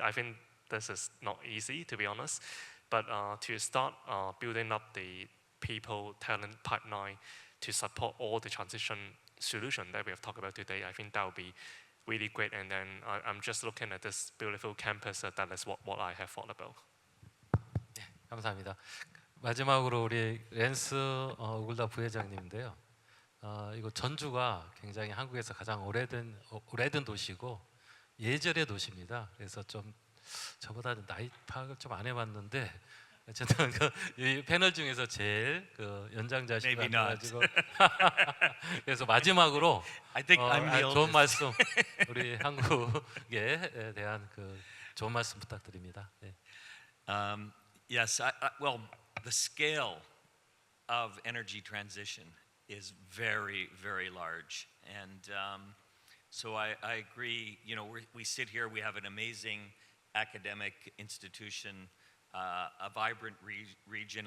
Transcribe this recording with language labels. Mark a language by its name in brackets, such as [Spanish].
[English] I think this is not easy, to be honest, but to start building up the people talent pipeline to support all the transition solution that we have talked about today, I think that would be really great. And then I'm just looking at this beautiful campus. That is what I have thought about. [Korean] 네, 감사합니다. 마지막으로 우리 랜스 오글다 부회장님인데요. 이거 전주가 굉장히 한국에서 가장 오래된 도시고 예절의 도시입니다. 그래서 좀 저보다 나이 파악을 좀 안 해봤는데 어쨌든 이 패널 중에서 제일 연장자시고 가지고 그래서 마지막으로 좋은 말씀 우리 한국에 대한 좋은 말씀 부탁드립니다. 네. [English] Yes, well, the scale of energy transition is very, very large, and so I agree. We sit here, we have an amazing academic institution, a vibrant region.